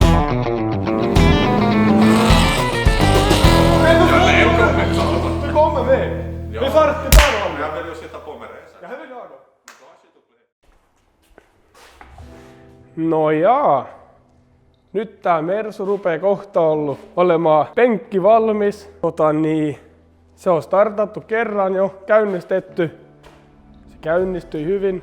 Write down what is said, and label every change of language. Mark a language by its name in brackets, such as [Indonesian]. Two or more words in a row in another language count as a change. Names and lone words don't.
[Swedish] Nu kommer vi! Vi får inte ta honom! Jag vill ju sitta på med det. Ja, vill jag då. [Finnish] No jaa. Nyt tää Mersu rupee kohta olemaan penkki valmis. Se on startattu kerran jo, käynnistetty. Se käynnistyi hyvin.